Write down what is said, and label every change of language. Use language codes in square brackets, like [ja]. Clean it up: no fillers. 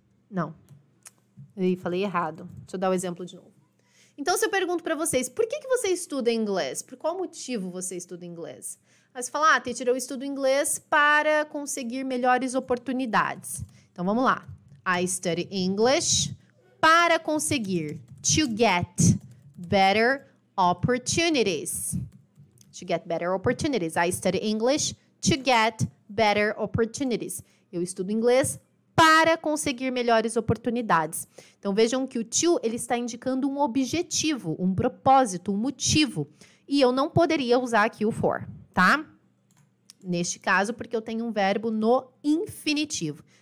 [pt] Não. Eu falei errado. Deixa eu dar o exemplo de novo. Então, se eu pergunto para vocês, por que você estuda inglês? Por qual motivo você estuda inglês? Aí você fala, teacher, eu estudo inglês para conseguir melhores oportunidades. Então, vamos lá. [en] I study English [pt] para conseguir. [en] To get better opportunities. To get better opportunities. I study English to get better opportunities. [pt] Eu estudo inglês para conseguir melhores oportunidades. Então, vejam que o to, ele está indicando um objetivo, um propósito, um motivo. E eu não poderia usar aqui o for, tá? Neste caso, porque eu tenho um verbo no infinitivo.